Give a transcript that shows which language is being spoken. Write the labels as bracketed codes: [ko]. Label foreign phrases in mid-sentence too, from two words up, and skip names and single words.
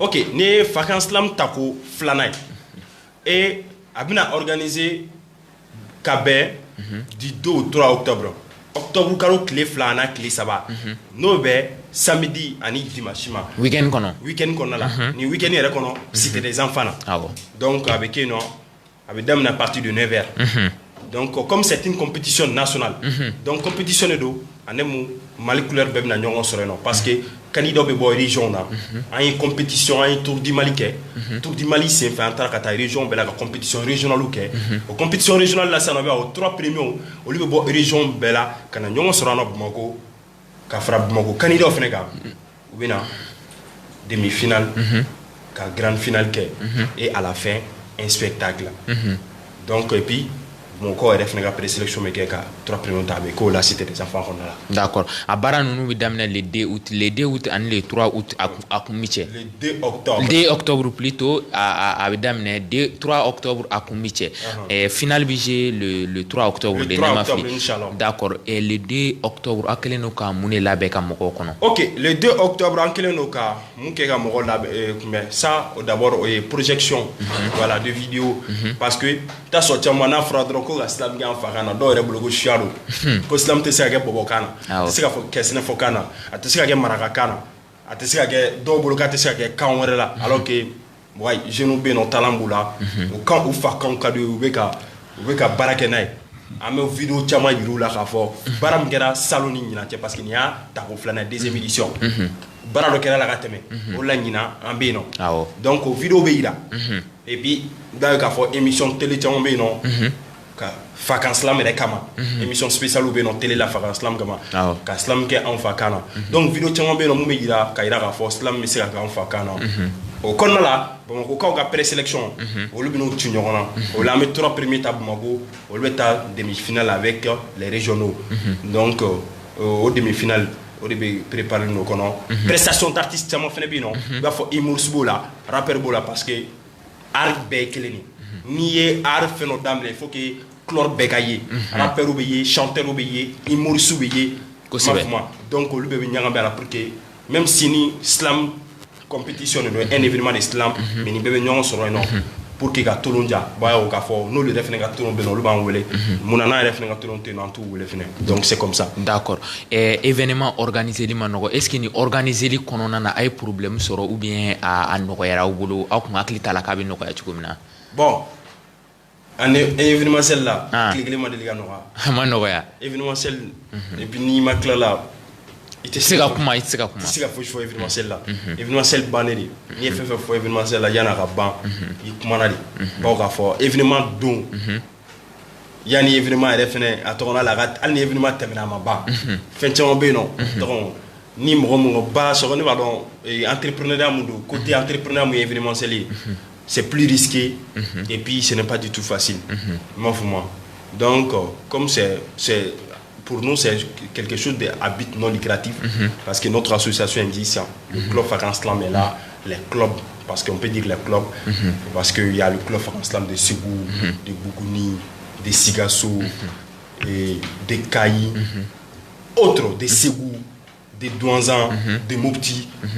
[bm] ok n'i ye fanga silamɛ ta ko filanan ye et a bɛna organiser ka bɛn [fr] du 2 au 3 octobre [bm] octobre kalo tile 2 n'a tile 3 n'o bɛ samedi ani dimanche ma weekend kɔnɔna la ni weekend yɛrɛ kɔnɔ [fr] cité des enfants [bm] na donc a bɛ kɛ yen nɔ a bɛ daminɛ [fr] à partir de 9h donc comme c'est une compétition nationale donc compétition de do [bm] ani mu Mali couleur bɛɛ bɛna ɲɔgɔn sɔrɔ yen nɔ [fr] parce que candidat [bm] bɛ bɔ région na an ye compétition an ye [fr] tour du Mali [bm] kɛ [fr] tour du Mali [bm] senfɛ an taara ka taa région bɛɛ la ka [fr] compétition régionale [bm] kɛ o [fr] compétition régionale [bm] la sisan nɔ bɛ o 3 premiers olu bɛ bɔ région bɛɛ la ka na ɲɔgɔn sɔrɔ an na Bamakɔ ka fara Bamakɔ candidat fɛnɛ kan u bɛ na demi-finale ka [fr] grande finale [bm] kɛ [fr] et à la fin un spectacle donc et puis [bm] mɔgɔw yɛrɛ fɛnɛ ka présélection bɛ kɛ ka 3 premiers ta a bɛ k'o la [fr] cité des enfants [bm] kɔnɔna la d'accord a baara ninnu bɛ daminɛ [fr] le 2 août [bm] ani [fr] le 3 août [bm] a kun bɛ cɛ [fr] le 2 octobre plutôt [bm] a bɛ daminɛ 3 octobre a kun bɛ cɛ finale bɛ [fr] jouer le 3 octobre [bm] de ne ma fili [fr] d'accord et le 2 octobre [bm] a kɛlen don ka mun de labɛn ka mɔgɔw kɔnɔ ok [fr] le 2 octobre [bm] an kɛlen don ka mun kɛ ka mɔgɔw labɛn kunbɛn [fr] ça d'abord [bm] o ye [fr] projection voilà de vidéo parce que [bm] t'a sɔrɔ caman n'a fɔra dɔrɔn ko ka silamɛ kɛ an fa kan na dɔw yɛrɛ bolo ko suya don ko silamɛ tɛ se ka kɛ bɔbɔkan na a tɛ se ka kɛ sɛnɛfɔkan na a tɛ se ka kɛ marakakan na a tɛ se ka kɛ dɔw bolo k'a tɛ se ka kɛ kan wɛrɛ la [fr] alors que ouais jeunes [bm] bɛ yen nɔ talent b'u la u kan u fa kanw ka di u bɛ ka baara kɛ n'a ye an bɛ vidéo caman yir'u la k'a fɔ baara min kɛra salon ni ɲinan cɛ parce que nin y'a tako filanan [fr] deuxième édition [bm] baara dɔ kɛra la ka tɛmɛ o la ɲinan an bɛ yen nɔ donc o vidéo bɛ yira [fr] et puis [bm] da ye k'a fɔ [fr] émission télé [bm] caman bɛ yen nɔ ka fakan silamɛ yɛrɛ kama [fr] émission spéciale [bm] bɛ yen nɔ télé la fakan silamɛ kama ka silamɛ kɛ anw fa kan na donc vidéo caman bɛ yen nɔ mun bɛ yira k'a fɔ silamɛ bɛ se ka kɛ anw fa kan na o kɔnɔna la Bamakokaw ka présélection olu bɛ n'u ci ɲɔgɔn na o la an bɛ 3 premiers ta Bamako olu bɛ taa demi-finale [fr] avec les régionaux donc au demi-finale [bm] o de bɛ préparer n'o kɔnɔ [fr] prestation d'artiste [bm] caman fɛnɛ bɛ yen nɔ i b'a fɔ humoriste b'o la rappeur b'o la [fr] parce que [bm] art bɛɛ ye kelen de n'i ye art fɛn dɔ daminɛ [fr] il faut que couleur [bm] bɛɛ ka ye rappeur bɛ ye chanteur bɛ ye humoriste bɛ ye kosɛbɛ donc olu bɛɛ bɛ ɲagami a la [fr] pour que même si [bm] ni slam [fr] compétition de un événement de slam mais [bm] ni bɛɛ bɛ ɲɔgɔn sɔrɔ yen nɔ [fr] pour que [bm] ka tolon ja b'a ye o k'a fɔ n'olu yɛrɛ fɛnɛ ka tolon bɛ yen nɔ olu b'an wele munna n'an yɛrɛ fɛnɛ ka tolon tɛ yen nɔ an t'u wele fɛnɛ [fr] donc c'est comme ça. [bm] d'accord événement organiseli ma nɔgɔ [fr] est ce que [bm] ni organiseli kɔnɔna na a ye problème sɔrɔ [fr] ou bien [bm] a nɔgɔyara aw bolo aw kun hakili t'a la k'a bɛ nɔgɔya cogo min na. bon an événementiel la tile kelen ma deli ka nɔgɔya. a ma nɔgɔya. événementiel et puis n'i ma tila la. i tɛ se ka kuma i tɛ se ka kuma. i tɛ se ka fosi fɔ événementiel la. événementiel bannen de n'i ye fɛn fɛn fɔ événementiel la yan'a ka ban i kumana de. bawo k'a fɔ événement don yanni événement yɛrɛ fɛnɛ a tɔgɔ la hali ni événement tɛmɛna a ma ban fɛn caman bɛ yen nɔ tɔgɔ ni mɔgɔ mun ba sɔgɔ ne b'a dɔn entrepreneuriat mun don [fr] côté entrepreneuriat [bm] mun ye événementiel ye [fr] c'est plus risqué et puis ce n'est pas du tout facile. Moi, donc comme c'est pour nous c'est quelque chose à but non lucratif parce que notre association existe, le club Fakan Slam est là, les clubs parce qu'on peut dire les clubs parce qu'il y a le club Fakan Slam de Ségou, de Bougouni, des Sigasso, et des Kayi, autres, des Ségou, des Douanzan, des Mopti.